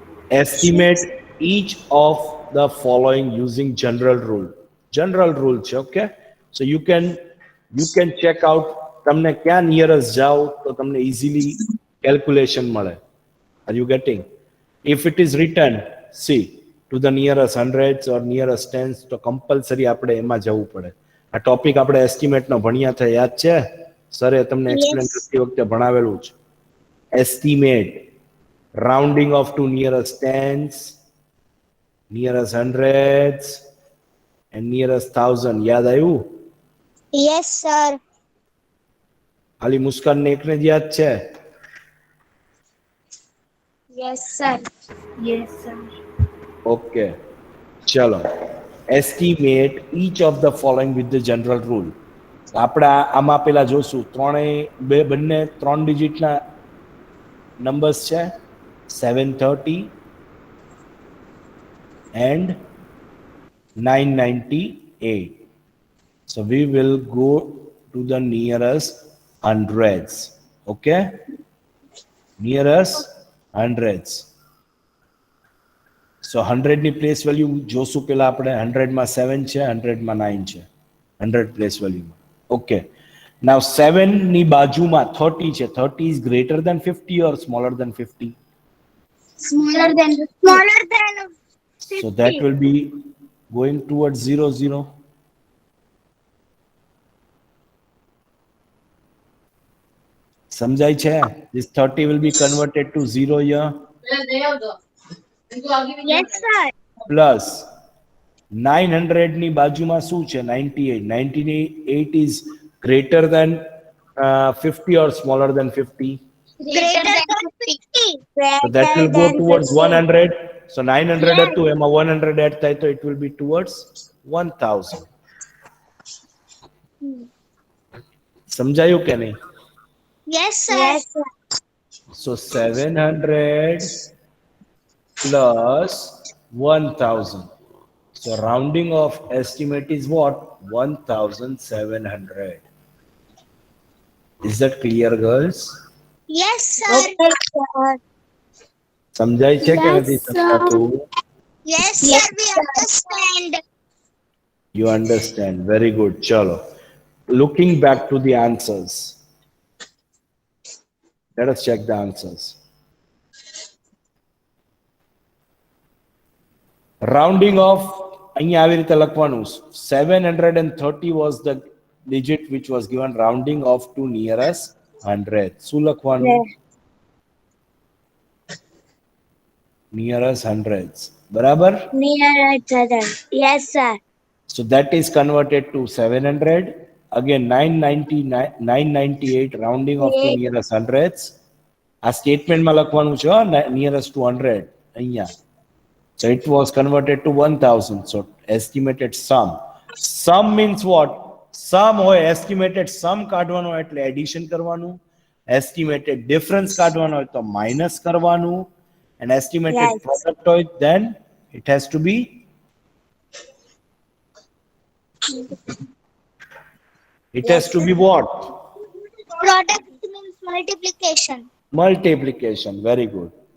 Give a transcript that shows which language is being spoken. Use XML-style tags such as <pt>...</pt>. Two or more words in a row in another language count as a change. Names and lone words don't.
<en>estimate each of the following using general rule. General rule છે, okay? So you can check out</en> <gu>તમને ક્યાં</gu> <en>nearest</en> <gu>જાઓ તો તમને</gu> <en>easily calculation મળે. Are you getting? If it is written, see, to the nearest hundreds or nearest tens,</en> <gu>તો compulsory આપણે એમાં જવું પડે. આ ટોપિક આપણે એસ્ટિમેટ નો ભણ્યા હતા, યાદ છે? સરે તમને એક્સપ્લેન કરતી વખતે ભણાવેલું છે.</gu> <en>Estimate, rounding off to nearest tens, nearest hundreds and nearest thousand.</en> <gu>યાદ આવ્યું?</gu> <en>Yes, sir.</en> <gu>ખાલી મુસ્કાન ને એકને જ યાદ છે?</gu> <en>Yes, sir. Yes, sir. Okay, ચલો. Estimate each of the following with the general rule.</en> <gu>આપણે આમાં પેલા જોશું, બંને 3 ડિજિટના નંબર્સ છે, 730 and 998.</gu> <en>So we will go to the nearest hundreds. Okay, nearest hundreds.</en> <gu>So 100 ની</gu> <en>place value</en> <gu>જોશું પેલા આપણે. 100 માં 7 છે, 100 માં 9 છે, 100</gu> <en>place value. okay, now</en> <gu>7 ની બાજુમાં 30 છે.</gu> <en>30 is greater than 50 or smaller than 50? Smaller than 50. So that will be going towards 0 0.</en> <gu>સમજાય છે?</gu> <en>This 30 will be converted to 0 here. Yes, sir.</en> <gu>Plus 900 ની બાજુમાં શું છે? 98.</gu> <en>98 is greater than 50 or smaller than 50? Greater than 50. So that will go towards 100. So 900</en> <gu>હતું, એમાં</gu> <en>100 add</en> <gu>થાય તો</gu> <en>it will be towards 1000.</en> <gu>સમજાયું કે નહીં?</gu> <en>Yes, sir. Yes, sir. So 700 plus 1000. So rounding off estimate is what? 1700. Is that clear, girls? Yes, sir. Okay, sir.</en> <gu>સમજાય છે કે નથી</gu> <en>Yes, sir.</en> <gu>સમજાતું?</gu> <en>Yes, sir. We understand. You understand. Very good. Chalo. Looking back to the answers. Let us check the answers. Rounding off,</en> <gu>અહીંયા આવી રીતે લખવાનું.</gu> <en>730 was the digit which was given, rounding off to nearest 100.</en> <gu>શું લખવાનું?</gu> <en>Nearest hundreds. બરાબર? Near each other. Yes, sir. So that is converted to 700. Again 998 rounding off to nearest hundreds.</en> <gu>આ સ્ટેટમેન્ટમાં લખવાનું છે,</gu> <en>nearest to 100 અહીંયા. So it was converted to 1000. So estimated sum. Sum means what? Sum હોય, estimated sum</en> <gu>કાઢવાનો એટલે</gu> <en>addition કરવાનું, estimated difference</en> <gu>કાઢવાનો હોય તો</gu> <en>minus કરવાનું, and estimated Yes. product હોય then it has to be what? Product means multiplication. Multiplication. Very good.</en>